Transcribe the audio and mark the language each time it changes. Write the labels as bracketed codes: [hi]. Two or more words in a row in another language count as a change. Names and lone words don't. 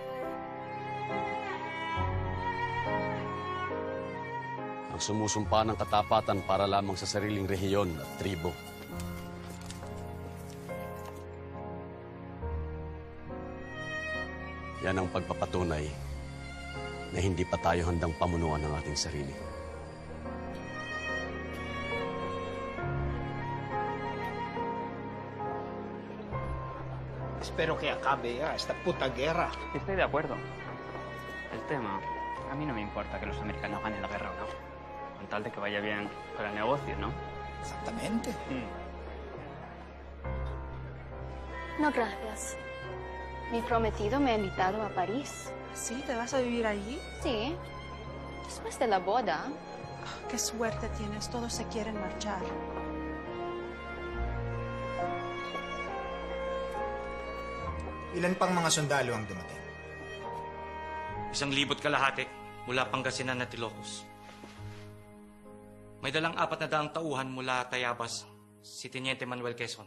[tl] Ang sumusumpa ng katapatan para lamang sa sariling rehiyon at tribo. Yan ang pagpapatunay na hindi pa tayo handang pamunuan ng ating sarili. [es] Espero que acabe ya esta puta guerra. Estoy de acuerdo. El tema, a mí no me importa que los americanos ganen la guerra o no. Con tal de que vaya bien con el negocio, ¿no? Exactamente. No, gracias. Mi prometido me ha invitado a París. ¿Sí? ¿Te vas a vivir allí? Sí. Después de la boda. Qué suerte tienes. Todos se quieren marchar. [tl] Ilan pang mga sundalo ang dumating? 1,000 kalahati mula Pangasinan at Ilocos. May dalang 400 tauhan mula Tayabas, si Teniente Manuel Quezon.